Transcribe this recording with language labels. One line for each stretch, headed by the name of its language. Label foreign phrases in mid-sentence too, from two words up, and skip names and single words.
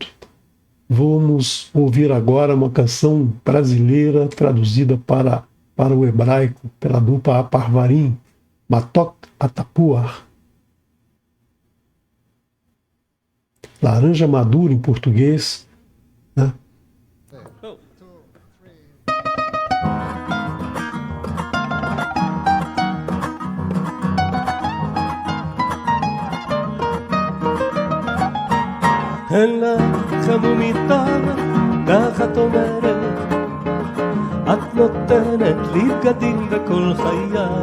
Portuguese: Vamos ouvir agora uma canção brasileira traduzida para o hebraico pela dupla Aparvarim, Matok Atapuar. Laranja madura em português, né?
Hebrew: אין לך מיטה, כך את אומרת, את נותנת לי בגדים וכל חיי.